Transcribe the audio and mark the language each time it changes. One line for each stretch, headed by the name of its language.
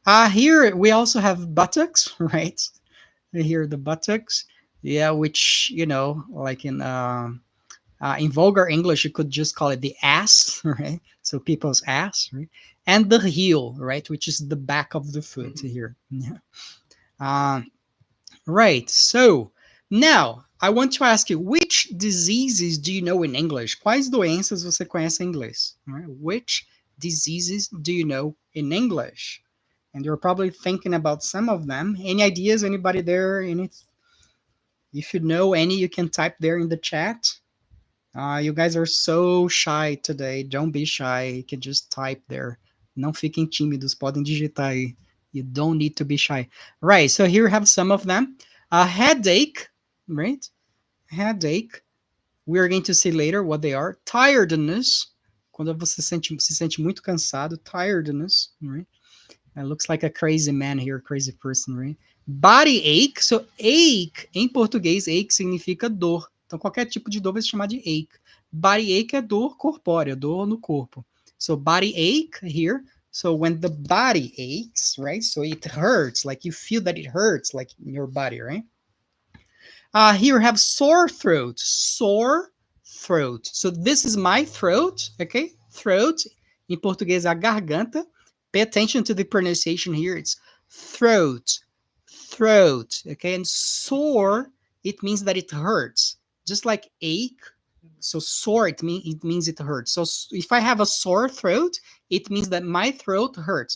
English: Here we also have buttocks, right? Here the buttocks, yeah, which, like in vulgar English, you could just call it the ass, right? So people's ass, right? And the heel, right? Which is the back of the foot here. Yeah. Right. So now I want to ask you, which which diseases do you know in English?
Portuguese: Quais doenças você conhece em inglês?
English: Right? Which diseases do you know in English? And you're probably thinking about some of them. Any ideas? Anybody there? If you know any, you can type there in the chat. You guys are so shy today. Don't be shy. You can just type there.
Portuguese: Não fiquem tímidos. Podem digitar aí.
English: You don't need to be shy. Right. So here we have some of them. A headache, right? Headache. We're going to see later what they are. Tiredness.
Portuguese: Quando você se sente muito cansado.
English: Tiredness, right? It looks like a crazy man here, crazy person, right? Body ache.
Portuguese: So, ache, em português, ache significa dor. Então, qualquer tipo de dor vai se chamar de ache. Body ache é dor corpórea, dor no corpo.
English: So, body ache here. So, when the body aches, right? So, it hurts, like you feel that it hurts, like in your body, right? Here we have sore throat. Sore throat. So, this is my throat, okay?
Portuguese: Throat, em português, a garganta.
English: Pay attention to the pronunciation here. It's throat, throat, okay? And sore, it means that it hurts. Just like ache, so sore, it means it hurts. So if I have a sore throat, it means that my throat hurts.